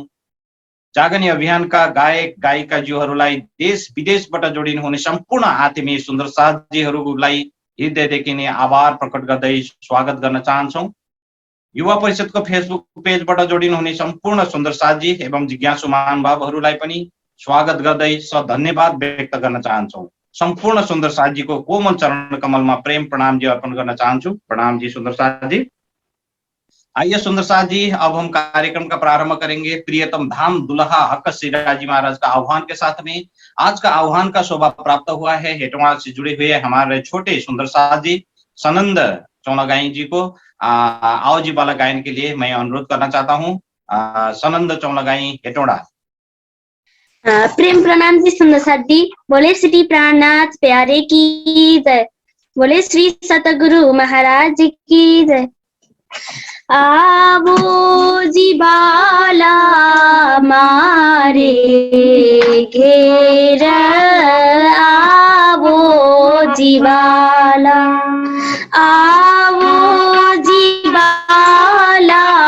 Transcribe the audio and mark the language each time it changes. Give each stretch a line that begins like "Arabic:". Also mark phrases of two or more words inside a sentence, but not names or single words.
Nepali: जागनी अभियानका गायक गायिकाज्यूहरूलाई देश विदेशबाट जोडिनु हुने सम्पूर्ण आत्मीय सुन्दर साथजीहरूलाई हृदयदेखि नै आभार प्रकट गर्दै स्वागत गर्न चाहन्छौं। युवा परिषदको फेसबुक पेजबाट जोडिनु हुने सम्पूर्ण सुन्दर साथजी एवं जिज्ञासु महानुभावहरूलाई पनि स्वागत गर्दै धन्यवाद व्यक्त गर्न चाहन्छौं। सम्पूर्ण सुन्दर साथजीको कोमल चरण कमलमा प्रेम प्रणाम जी अर्पण गर्न चाहन्छु। प्रणाम जी सुन्दर साथजी।
Hindi: आइए सुंदर साथ जी, अब हम कार्यक्रम का प्रारंभ करेंगे। प्रियतम धाम दुल्हा हक श्री राज जी महाराज का आह्वान के साथ में। आज का आह्वान का शोभा प्राप्त हुआ है हेटवाड़ से जुड़े हुए हमारे छोटे सुंदर साथ जी सनंद चौलागाई जी को आओ जी वाला गायन के लिए मैं अनुरोध करना चाहता हूँ। सनंद चौलागाई हेटौड़ा। प्रेम प्रणाम जी सुंदर साथ जी। बोले श्री प्राणनाथ प्यारे की जय, बोले श्री सतगुरु महाराज की जय।
Gujarati: आवो जी बाला मारे घेर, आवो जी बाला, आवो जी बाला